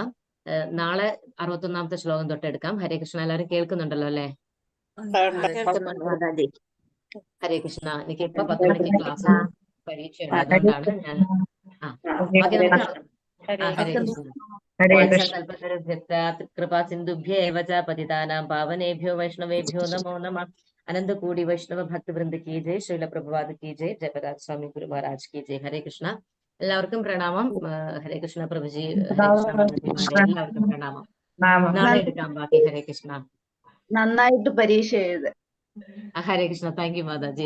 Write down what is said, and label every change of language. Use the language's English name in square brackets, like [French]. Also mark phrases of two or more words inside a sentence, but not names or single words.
[Malayalam] നാളെ 61ാമത്തെ ശ്ലോകം തൊട്ടെടുക്കാം. [Sanskrit] ഹരേ കൃഷ്ണ. [Malayalam] എല്ലാവരും കേൾക്കുന്നുണ്ടല്ലോ അല്ലേ? [Sanskrit] ഹരേ കൃഷ്ണ. [Malayalam] എനിക്ക് ഇപ്പൊ 10 മണിക്ക് ക്ലാസ് പരീക്ഷയുണ്ട്. അതുകൊണ്ടാണ് ഞാൻ [Sanskrit] ഹരേ കൃഷ്ണ. കൃപാ സിന്ധുഭ്യേവ ച പതിതാനാം പാവനേഭ്യോ വൈഷ്ണവേഭ്യോ നമോ നമഃ. [Hindi] अनन्तकूटि वैष्णव भक्तवृन्द की जय। श्रील प्रभुपाद की जय. जयप्रकाश स्वामी गुरु महाराज की जय. [Sanskrit] ഹരേ കൃഷ്ണ. [Malayalam] എല്ലാവർക്കും പ്രണാമം. [Sanskrit] ഹരേ കൃഷ്ണ പ്രഭുജി, ഹരേ കൃഷ്ണ. [Malayalam] എല്ലാവർക്കും പ്രണാമം. നാളെ എടുക്കാം ബാക്കി. [Sanskrit] ഹരേ കൃഷ്ണ. [Malayalam] നന്നായിട്ട് പരീക്ഷ എഴുത്. [Sanskrit] ഹരേ കൃഷ്ണ. [English] thank you [Sanskrit] മാതാജി.